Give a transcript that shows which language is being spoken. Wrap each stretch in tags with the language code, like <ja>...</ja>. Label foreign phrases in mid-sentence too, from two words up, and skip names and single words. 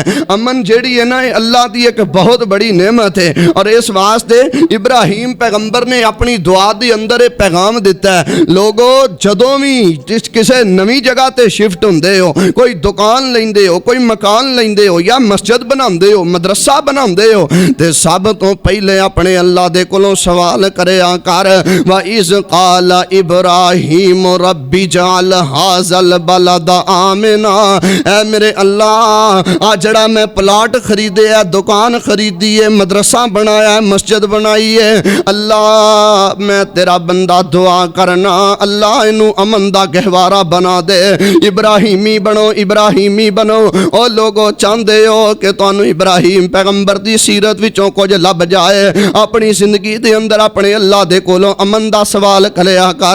<pa>امن جیہڑی ہے نا، اللہ دی ایک بہت بڑی نعمت ہے، اور اس واسطے ابراہیم پیغمبر نے اپنی دعا دے اندر ایک پیغام دتا ہے. لوگو، جدوں بھی کسی نویں جگہ تے شفٹ ہندے ہو، کوئی دکان لیندے ہو، کوئی مکان مان لیندے ہو یا مسجد بناندے ہو، مدرسہ بناندے ہو، تے سب تو پہلے اپنے اللہ دے کولوں سوال کریا کر,</pa> <ar>وإذ قال إبراهيم ربِّ اجعل هذا البلد آمنا.</ar> <pa>اے میرے اللہ، آ جیہڑا میں پلاٹ خریدے ہے، دکان خریدی ہے، مدرسہ بنایا ہے، مسجد بنائی ہے, اللہ میں تیرا بندہ دعا کرنا، اللہ اینوں امن دا گہوارہ بنا دے، ابراہیمی بنو، ابراہیمی بنو. او لوگو چاہتے ہو کہ تہانوں ابراہیم پیغمبر دی سیرت وچوں کجھ لبھ جائے، اپنی زندگی دے اندر اپنے اللہ دے کولوں امن دا سوال کریا کر.</pa>